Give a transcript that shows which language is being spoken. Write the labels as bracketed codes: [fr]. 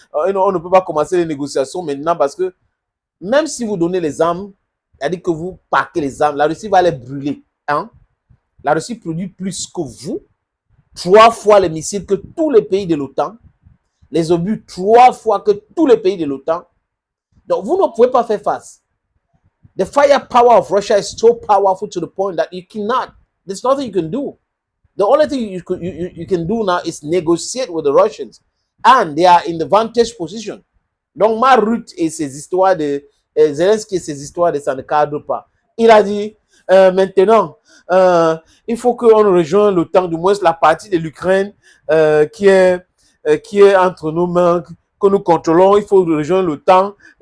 [fr] On ne peut pas commencer les négociations maintenant parce que même si vous donnez les armes, c'est-à-dire que vous paquez les armes, la Russie va les brûler. Hein? La Russie produit plus que vous, 3 fois les missiles que tous les pays de l'OTAN, les obus 3 fois que tous les pays de l'OTAN. Donc, vous ne pouvez pas faire face. [en] The firepower of Russia is so powerful to the point that you cannot, there's nothing you can do. The only thing you can do now is negotiate with the Russians. And they are in the vantage position. [fr] Donc, Mark Rutte et ses histoires de Zelensky et ses histoires de ça ne cadre pas. Il a dit, maintenant, il faut qu'on rejoigne l'OTAN, du moins la partie de l'Ukraine qui est entre nos mains, que nous contrôlons, il faut rejoindre l'OTAN.